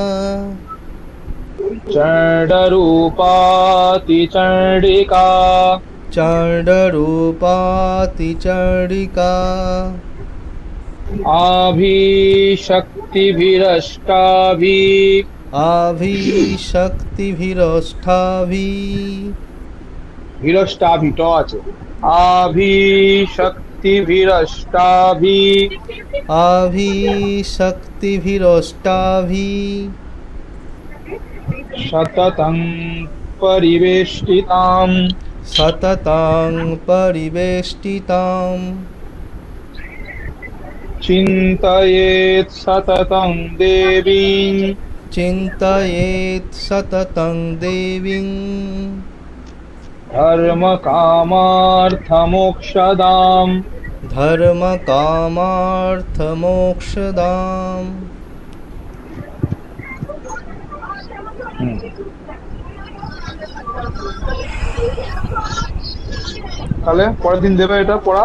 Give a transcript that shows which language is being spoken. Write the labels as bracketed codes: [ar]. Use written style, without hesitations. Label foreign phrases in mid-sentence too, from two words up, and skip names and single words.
[sa] चण्डरूपातिचण्डिका चण्डरूपातिचण्डिका आभिशक्तिभिरष्टाभि आभिशक्तिभिरष्टाभिः ভিরষ্টাভি ট আছে আভিশক্তিভিরষ্টাভি आभिशक्तिभिरष्टाभिः সততং পরিবেষ্টিতাম सततं परिवेष्टिताम् চিন্তয়েৎ সততং দেবীং चिन्तयेत् सततं देवीं ধর্মকামার্থমোক্ষদাম धर्मकामार्थमोक्षदाम् [bn] তাহলে পরের দিন দেবে এটা পড়া